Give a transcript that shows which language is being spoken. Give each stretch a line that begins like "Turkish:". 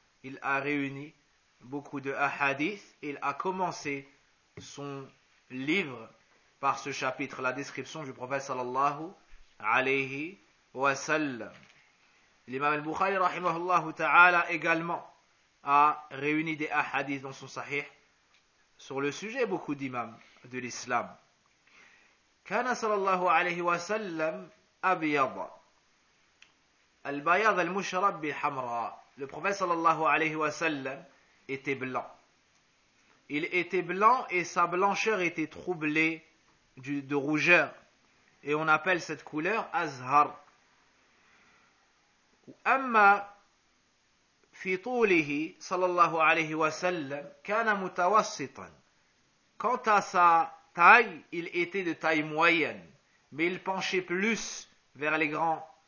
French: Il a réuni beaucoup de hadiths. Il a commencé son livre par ce chapitre, la description du prophète sallallahu alayhi wa sallam. L'imam al-Bukhari rahimahullah ta'ala également a réuni des hadiths dans son sahih sur le sujet. Beaucoup d'imams de l'islam.
Arabic: كان صلى الله عليه وسلم أبيض البياض المشرب بحمراء.
French: Le prophète صلى الله عليه وسلم était blanc. Il était blanc et sa blancheur était troublée de rougeur. Et on appelle cette couleur azhar.
Arabic: أما في طوله صلى الله عليه وسلم كان متوسطا.
French: Quant à sa taille, il était de taille moyenne, mais il penchait plus vers les grands.